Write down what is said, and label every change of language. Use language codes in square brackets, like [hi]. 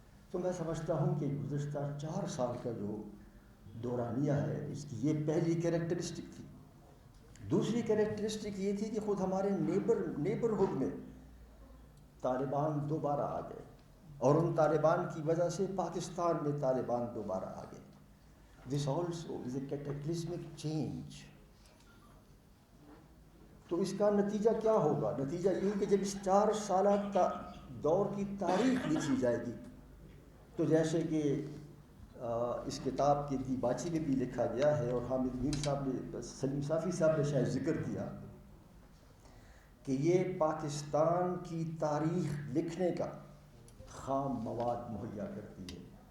[ur] تو میں سمجھتا ہوں کہ گزشتہ 4 سال کا جو دورانیہ ہے اس کی یہ پہلی کریکٹرسٹک تھی. دوسری کریکٹرسٹک یہ تھی کہ خود ہمارے نیبرہڈ میں طالبان دوبارہ آ گئے، اور ان طالبان کی وجہ سے پاکستان میں طالبان دوبارہ آ گئے. [en] This also is a cataclysmic change. [ur] تو اس کا نتیجہ کیا ہوگا؟ نتیجہ یہ کہ جب اس 4 سالہ دور کی تاریخ لکھی جائے گی، تو جیسے کہ اس کتاب کے دیباچی میں بھی لکھا گیا ہے، اور حامد میر صاحب نے، سلیم صافی صاحب نے شاید ذکر کیا کہ یہ پاکستان کی تاریخ لکھنے کا خام مواد مہیا کرتی ہے.